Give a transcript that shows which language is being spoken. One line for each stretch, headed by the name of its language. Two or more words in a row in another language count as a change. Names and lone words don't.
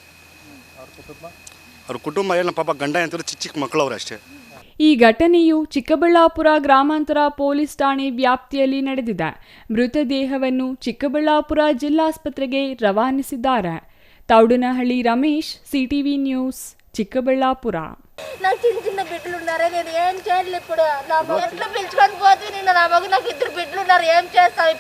Kannada: ಅವ್ರ ಕುಟುಂಬ ಏನು ಪಾಪ ಗಂಡ ಅಂತಾರೆ, ಚಿಕ್ಕ ಮಕ್ಕಳವ್ರೆ ಅಷ್ಟೇ. ಈ ಘಟನೆಯು ಚಿಕ್ಕಬಳ್ಳಾಪುರ ಗ್ರಾಮಾಂತರ ಪೊಲೀಸ್ ಠಾಣೆ ವ್ಯಾಪ್ತಿಯಲ್ಲಿ ನಡೆದಿದೆ. ಮೃತದೇಹವನ್ನು ಚಿಕ್ಕಬಳ್ಳಾಪುರ ಜಿಲ್ಲಾಸ್ಪತ್ರೆಗೆ ರವಾನಿಸಿದ್ದಾರೆ. ತೌಡನಹಳ್ಳಿ ರಮೇಶ್, ಸಿಟಿವಿ ನ್ಯೂಸ್, ಚಿಕ್ಕಬಳ್ಳಾಪುರ.
Telugu: నాకు చిన్న బిడ్డలు ఉన్నారే, నేను ఏం చేయాలి ఇప్పుడు? నా ఎట్లా పిలుచుకొని పోతే నేను నా మగ నాకు 2 బిడ్డలు ఉన్నారు, ఏం చేస్తావు ఇప్పుడు?